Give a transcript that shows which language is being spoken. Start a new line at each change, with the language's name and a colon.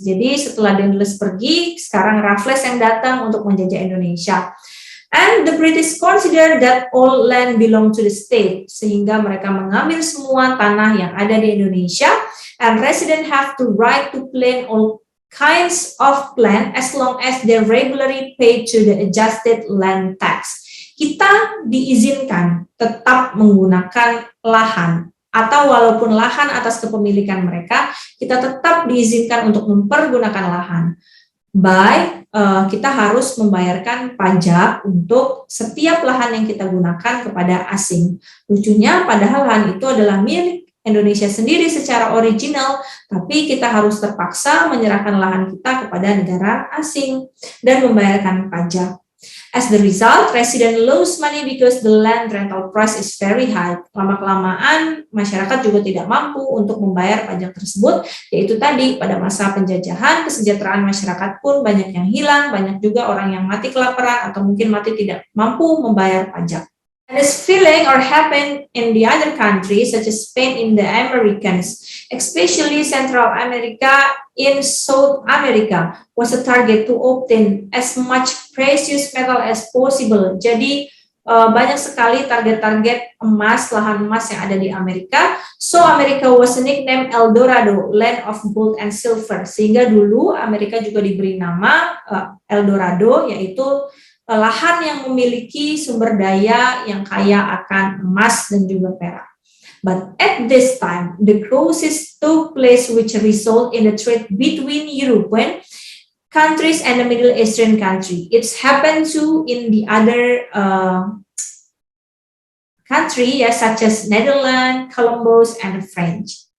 Indonesian: Jadi setelah Daendels pergi, sekarang Raffles yang datang untuk menjajah Indonesia.
English: And the British consider that all land belong to the state,
Indonesian: sehingga mereka mengambil semua tanah yang ada di Indonesia,
English: and residents have to right to claim all kinds of land as long as they regularly pay to the adjusted land tax.
Indonesian: Kita diizinkan tetap menggunakan lahan, atau walaupun lahan atas kepemilikan mereka, kita tetap diizinkan untuk mempergunakan lahan. Kita harus membayarkan pajak untuk setiap lahan yang kita gunakan kepada asing. Lucunya, padahal lahan itu adalah milik Indonesia sendiri secara original, tapi kita harus terpaksa menyerahkan lahan kita kepada negara asing dan membayarkan pajak.
English: As the result, resident lose money because the land rental price is very high.
Indonesian: Lama-kelamaan, masyarakat juga tidak mampu untuk membayar pajak tersebut, yaitu tadi pada masa penjajahan, kesejahteraan masyarakat pun banyak yang hilang, banyak juga orang yang mati kelaparan atau mungkin mati tidak mampu membayar pajak.
English: And this feeling or happened in the other countries such as Spain in the Americans, especially Central America in South America, was a target to obtain as much precious metal as possible.
Indonesian: Jadi banyak sekali target-target emas, lahan emas yang ada di Amerika.
English: So America was nicknamed El Dorado, land of gold and silver.
Indonesian: Sehingga dulu Amerika juga diberi nama El Dorado, yaitu lahan yang memiliki sumber daya yang kaya akan emas dan juga perak.
English: But at this time, the crisis took place which result in the trade between European countries and the Middle Eastern country. It's happened too in the other country, such as Netherlands, Columbus, and French.